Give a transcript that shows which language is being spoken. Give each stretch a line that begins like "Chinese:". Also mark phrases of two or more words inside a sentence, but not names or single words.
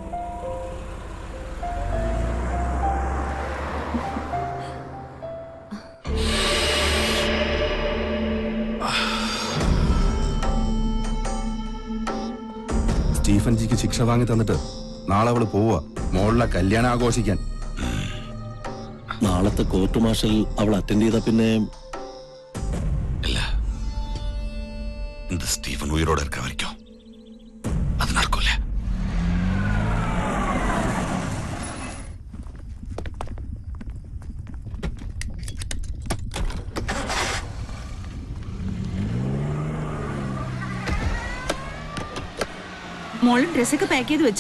Malayalam: സ്റ്റീഫൻ ജിക്ക് ശിക്ഷ വാങ്ങി തന്നിട്ട് നാളെ അവള് പോവാ മോളുടെ കല്യാണം ആഘോഷിക്കാൻ. നാളത്തെ കോർട്ട് മാർഷൽ അവൾ അറ്റൻഡ് ചെയ്ത പിന്നെ
Tamil: இந்த ஸ்டீஃபன் உயிரோட இருக்க வரைக்கும் அது நடக்கும்ல.
Malayalam: മോളും ഡ്രസ്സൊക്കെ പാക്ക് ചെയ്ത് വെച്ചോ?